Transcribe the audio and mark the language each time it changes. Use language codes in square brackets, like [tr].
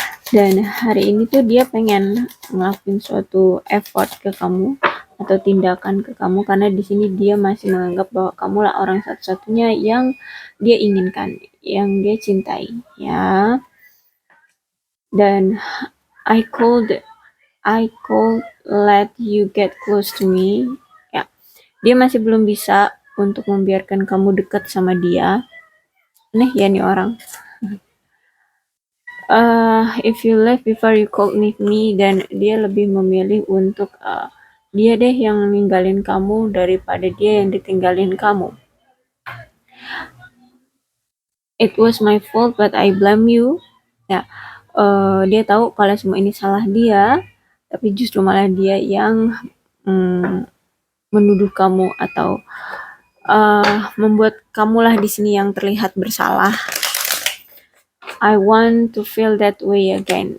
[id] Dan hari ini tuh dia pengen ngelakuin suatu effort ke kamu atau tindakan ke kamu, karena di sini dia masih menganggap bahwa kamulah orang satu-satunya yang dia inginkan, yang dia cintai ya. [en] Dan I could let you get close to me ya. [id] Dia masih belum bisa untuk membiarkan kamu dekat sama dia. Aneh ya nih orang. [en] If you left before you could meet me, [id] dan dia lebih memilih untuk dia deh yang ninggalin kamu daripada dia yang ditinggalin kamu. [en] It was my fault but I blame you. [id] Ya, dia tahu kalau semua ini salah dia, tapi justru malah dia yang menuduh kamu atau membuat kamulah di sini yang terlihat bersalah. [en] I want to feel that way again.